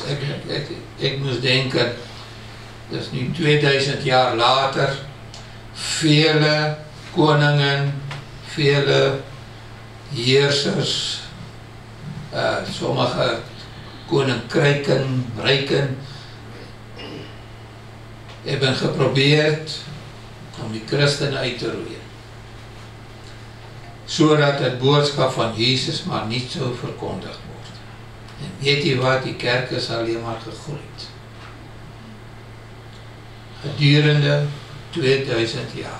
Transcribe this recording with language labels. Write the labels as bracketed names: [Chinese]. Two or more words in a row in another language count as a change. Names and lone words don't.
[Dutch] Ik moest denken, dat is nu 2000 jaar later, vele koningen, vele heersers, sommige koninkrijken, rijken, hebben geprobeerd om die Christene uit te roei, [Afrikaans] sodat het boodskap van Jesus maar nie so verkondig word. En weet jy wat, [Dutch] die kerk is alleen maar gegroeid. Gedurende 2000 jaar.